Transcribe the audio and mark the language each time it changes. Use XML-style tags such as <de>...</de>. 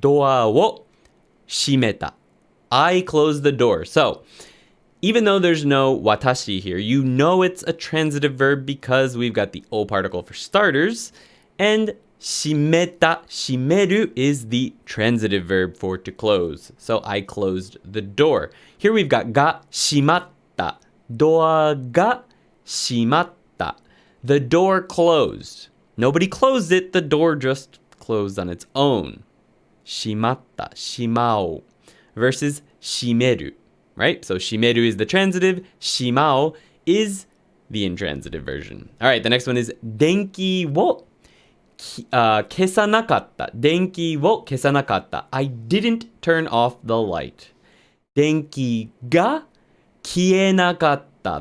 <ja>ドアを閉めた.</ja> <en>I closed the door. So even though there's no watashi here, you know it's a transitive verb because we've got the o particle for starters, and 閉めた, 閉める is the transitive verb for to close. So I closed the door. Here we've got</en> <ja>が閉まった. ドアが閉まった.</ja> <en>The door closed. Nobody closed it. The door just closed on its own.</en> <ja>閉まった、しまう versus 閉める, right?</ja> <en>So 閉める is the transitive. しまう is the intransitive version. All right, the next one is</en> <ja>電気を消さなかった。電気を消さなかった。</ja> <en>I didn't turn off the light.</en> <ja>電気が消えなかった。</ja>